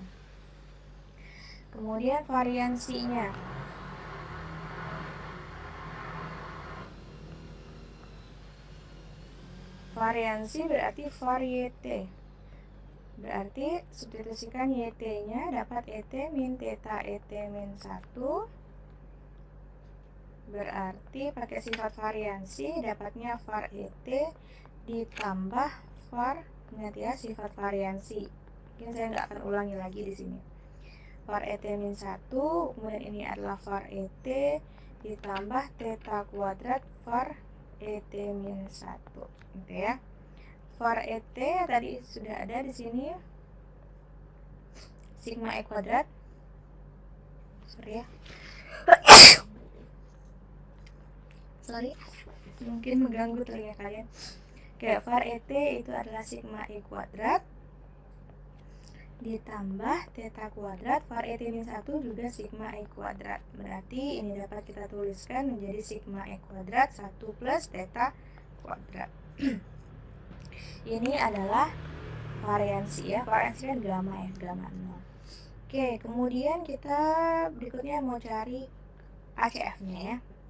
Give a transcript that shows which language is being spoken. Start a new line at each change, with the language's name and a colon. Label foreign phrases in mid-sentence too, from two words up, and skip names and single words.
Indonesian: Kemudian variansinya. Variansi berarti var YT. Berarti substitusikan YT-nya dapat ET min theta ET min 1. Berarti pakai sifat variansi dapatnya var ET ditambah var, ingat ya sifat variansi. Mungkin saya nggak akan ulangi lagi di sini. Var ET min 1, kemudian ini adalah var ET ditambah theta kuadrat var ET min 1. Gitu ya. Var ET tadi sudah ada di sini. Sigma E kuadrat. Sorry ya. Sorry, mungkin mengganggu telinga kalian. Oke, var ET itu adalah sigma E kuadrat ditambah theta kuadrat var ET min 1 juga sigma E kuadrat. Berarti ini dapat kita tuliskan menjadi sigma E kuadrat 1 plus theta kuadrat. Ini adalah variansi ya, variansi kan gamma ya, gamma 0. Oke, kemudian kita berikutnya mau cari ACF-nya ya.